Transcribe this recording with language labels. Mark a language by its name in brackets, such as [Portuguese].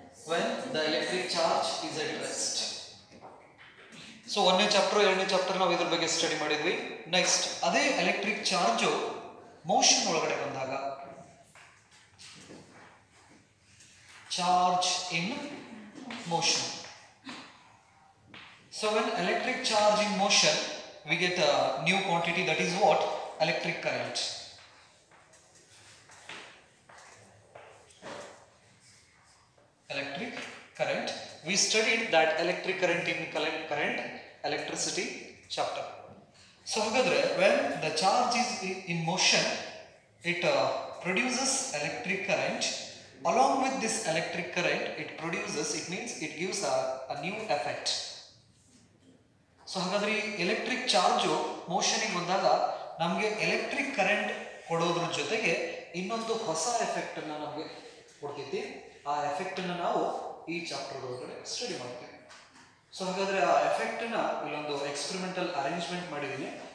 [English] When the electric charge is at rest. [Kannada] So 1ನೇ chapter 2ನೇ chapter ನಾವು ಇದ್ರ ಬಗ್ಗೆ ಸ್ಟಡಿ ಮಾಡಿದ್ವಿ. ನೆಕ್ಸ್ಟ್ ಅದೇ ಎಲೆಕ್ಟ್ರಿಕ್ ಚಾರ್ಜ್ ಮೋಷನ್ ಒಳಗಡೆ ಬಂದಾಗ, charge in motion. [English] So when electric charge in motion, we get a new quantity, that is what? Electric current. Electric current. We studied that electric current in current electricity chapter. So when the charge is in motion, it produces electric current. Along with this electric current, it means it gives a new effect. [Kannada] So ಹಾಗಾದ್ರೆ electric charge ಮೋಷನಿಗೆ ಬಂದಾಗ ನಮಗೆ electric current ಕೊಡೋದ್ರ ಜೊತೆಗೆ ಇನ್ನೊಂದು ಹೊಸ effect ಅನ್ನ ನಮಗೆ ಕೊಡ್ತೈತಿ. ಆ ಎಫೆಕ್ಟ್ ಅನ್ನ ನಾವು ಈ ಚಾಪ್ಟರ್ ಒಳಗಡೆ ಸ್ಟಡಿ ಮಾಡ್ತೀವಿ. ಸೊ ಹಾಗಾದ್ರೆ ಆ ಎಫೆಕ್ಟ್ ನ ಇಲ್ಲೊಂದು ಎಕ್ಸ್ಪೆರಿಮೆಂಟಲ್ ಅರೇಂಜ್ಮೆಂಟ್ ಮಾಡಿದೀನಿ.